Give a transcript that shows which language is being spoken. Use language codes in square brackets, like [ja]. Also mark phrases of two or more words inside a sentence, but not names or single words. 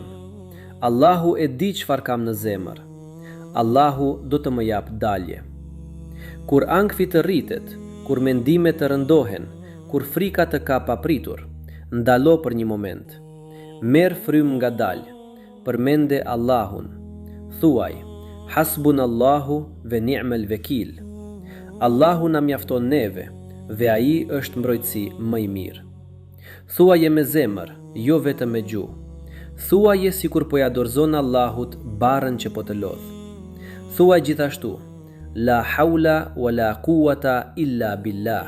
[sq] Allahu e di çfarë kam në zemër. Allahu do të më jap dalje. Kur ankthi të rritet, kur mendimet të rëndohen, kur frika të ka papritur, ndalo për një moment. Merr frymë ngadalë, përmende Allahun. Thuaj: [ar] حسبنا الله ونعم الوكيل. [sq] Allahu na mjafton neve dhe ai është mbrojtësi më i mirë. Thuaje me zemër, jo vetëm me gjuhë. Thuaje sikur po ja dorëzon Allahut barrën që po të lodh. Thuaj gjithashtu: [ar] لا حول ولا قوة إلا بالله.